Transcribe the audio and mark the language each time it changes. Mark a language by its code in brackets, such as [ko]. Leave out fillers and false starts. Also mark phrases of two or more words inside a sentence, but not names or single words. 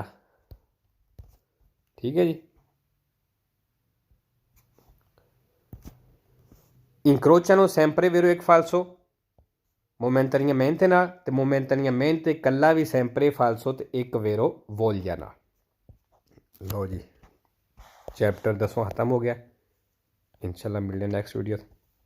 [pa] ਠੀਕ ਹੈ ਜੀ। [it] incrociano sempre vero [pa] ਇੱਕ [it] falso momentaneamente [pa] ਨਾਲ ਤੇ momentaneamente ਇਕੱਲਾ ਵੀ [it] sempre falso [pa] ਤੇ ਇੱਕ [it] vero voglia [pa] ਨਾਲ। ਲਓ ਜੀ, ਚੈਪਟਰ 10ਵਾਂ ਖਤਮ ਹੋ ਗਿਆ। ਇੰਸ਼ਾਅੱਲਾ ਮਿਲਦੇ [en] next video.